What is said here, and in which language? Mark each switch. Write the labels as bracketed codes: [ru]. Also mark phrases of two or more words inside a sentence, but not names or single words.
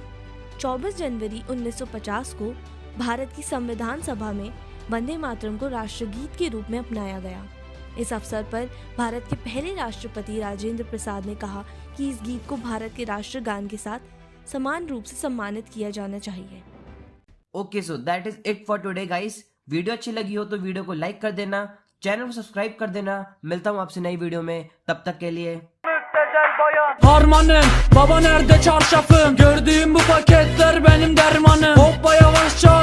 [hi] 24 जनवरी 1950 को भारत की संविधान सभा में वंदे मातरम को राष्ट्रगीत के रूप में अपनाया गया। इस अवसर पर भारत के पहले राष्ट्रपति राजेंद्र प्रसाद ने कहा कि इस गीत को भारत के राष्ट्रगान के साथ समान रूप से सम्मानित किया जाना चाहिए। [en] okay, so that is it for today guys. [hi] वीडियो अच्छी लगी हो तो वीडियो को लाइक कर देना, चैनल को सब्सक्राइब कर देना। मिलता हूँ आपसे नई वीडियो में, तब तक के लिए [tr] Harmanım, baba nerede çarşafım? Gördüğüm bu paketler benim dermanım. Hoppa yavaşça